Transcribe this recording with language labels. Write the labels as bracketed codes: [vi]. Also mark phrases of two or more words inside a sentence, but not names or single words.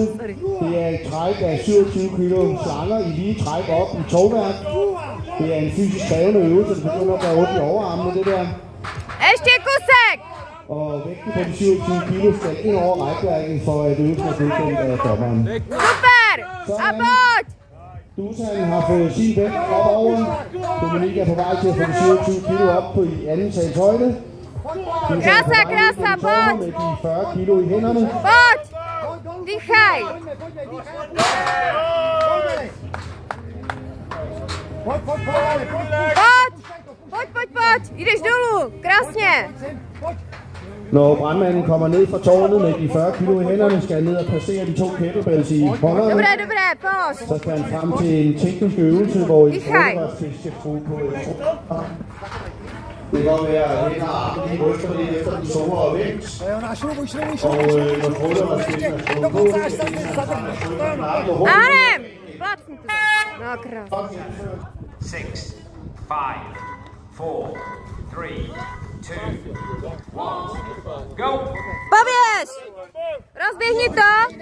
[da] Det er et træk af 27 kilo slanger i lige træk op i tovværk. Det er en fysisk krævende øvelse, det begynder at være ondt i overarmene, det der. [cs] Ještě kusek. [da] Og vægten på de 27 kilo skal ind over rækværket, for at øvelsen er godkendt af dommeren. [cs] Super. A pojď. [da] Dusan har fået sin vægt op over. Dominik er på vej til at få de 27 kilo op på i anden sals højde. [cs] Krása, krása, pojď. [da] Med de 40 kilo i hænderne. [cs] Pojď. Dýchej. Pojď. Jdeš dolů. Krásně. [da] Når brandmanden kommer ned fra tårnet med de 40 kilo i hænderne, skal han ned og placere de 2 kettlebells i hånderne. [cs] Dobré, pojď. [da] Så skal han frem til en teknisk øvelse, hvor I skal bruge på et det kan godt være, at hænder og arme lige ryster lidt efter den store og vægt. Og når foderne skal slå på, [cs] Arem! Placni to. No, krásně. 6, 5, 4, 3, 2, 1, go! Poběž! Rozběhni to!